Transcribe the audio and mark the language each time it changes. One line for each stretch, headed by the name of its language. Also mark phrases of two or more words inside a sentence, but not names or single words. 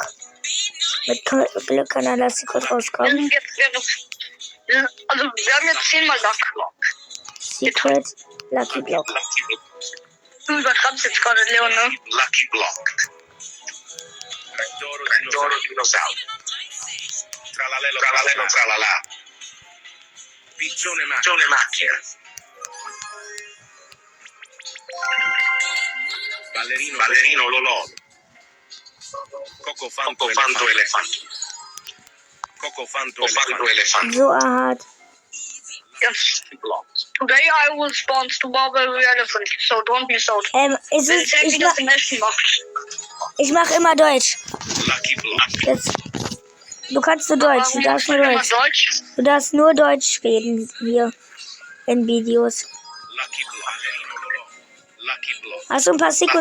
German: Mit Glück kann dann das Secret Wir rauskommen. sind jetzt also wir haben jetzt 10-mal Luck. Secret Lucky Block. Du übertreibst jetzt gerade, Leon, ne? Lucky Block. Trattoro dinosauro. Tralalelo tralala. Piccione macchina. Ballerino lolò. Cocofanto elefante. Cocofanto elefante. So Ahat.
English: Yes. Today I will spawn to Barbary Elephant, so don't miss out.
German: Ich mach immer Deutsch. Lucky Block. Jetzt, du kannst nur Deutsch. Du darfst nur Deutsch. Du darfst nur Deutsch reden hier in Videos. Lucky Block. Lucky Block. Hast du ein paar Secret...